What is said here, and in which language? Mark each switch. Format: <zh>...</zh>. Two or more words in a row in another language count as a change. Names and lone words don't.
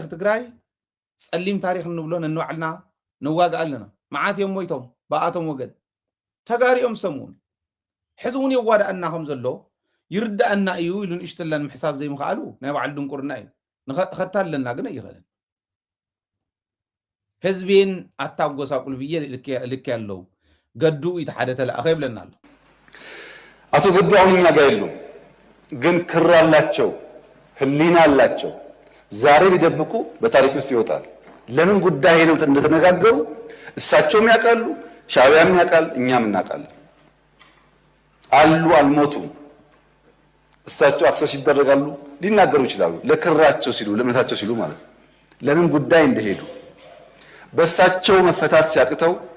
<ti>ትግራይ ጸሊም ታሪክ እንብሎ ነንባዕልና ንዋጋእ ኣለና። መዓት እዮም ሞይቶም ብኣቶም ወገን ተጋሪኦም ሰሙን ሕዚ እውን የዋዳእና ከም ዘሎ ይርዳእና እዩ ኢሉ ንእሽተለን ምሕሳብ ዘይምኽኣሉ ናይ ባዕሉ ድንቁርና እዩ። ንኸታለና ግን ኣይኽእልን። ህዝቤን ኣታጎሳቁሉ</ti> <am>ብዬ ልክ ያለው</am> <ti>ገዱ ኢተሓደ ተላእኸ ይብለና ኣሎ።</ti> <am>አቶ ገዱ አሁን እኛ ጋር የሉም፣ ግን ክር አላቸው፣ ህሊና አላቸው። ዛሬ ቢደብቁ በታሪክ ውስጥ ይወጣል። ለምን ጉዳይ ነው እንደተነጋገሩ እሳቸውም ያውቃሉ፣ ሻዕቢያም ያውቃል፣ እኛም እናውቃለን። አሉ አልሞቱም። እሳቸው አክሰስ ይደረጋሉ፣ ሊናገሩ ይችላሉ። ለክራቸው ሲሉ ለእምነታቸው ሲሉ ማለት ነው። ለምን ጉዳይ እንደሄዱ በእሳቸው መፈታት ሲያቅተው</am>